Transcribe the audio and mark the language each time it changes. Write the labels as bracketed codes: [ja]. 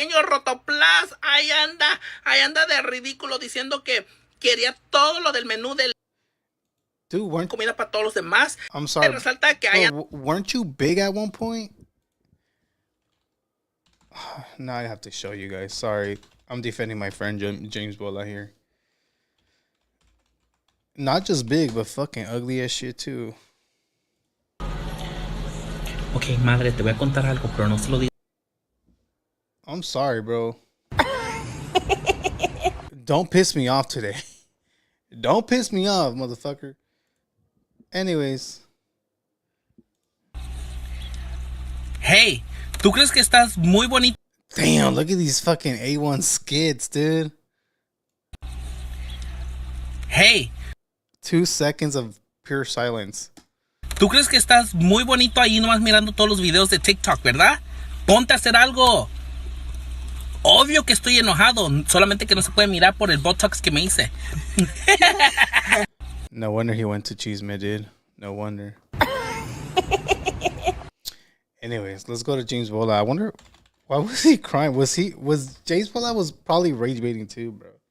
[es] Fotoplas, ahí anda de ridículo diciendo que quería todo lo del menú de [en] Dude, [es] comida para todos los demás. [en] I'm sorry. [es] Resalta que [en] Weren't you big at one point? Now I have to show you guys. Sorry. I'm defending my friend James Bola here. Not just big, but fucking ugly as shit too. [es] Ok, madre, te voy a contar algo, pero no se lo digo. [en] I'm sorry, bro. Don't piss me off today. Don't piss me off, motherfucker. Anyways. [es] Hey, ¿tú crees que estás muy bonito? [en] Damn, look at these fucking A1 skits, dude. Hey. 2 seconds of pure silence. [es] ¿Tú crees que estás muy bonito ahí nomás mirando todos los videos de TikTok, verdad? Ponte a hacer algo. Obvio que estoy enojado, solamente que no se puede mirar por el Botox que me hice. [en] No wonder he went to Chisme, dude. No wonder. Anyways, let's go to James Bola. I wonder, why was he crying? Was James Bola was probably rage baiting too, bro.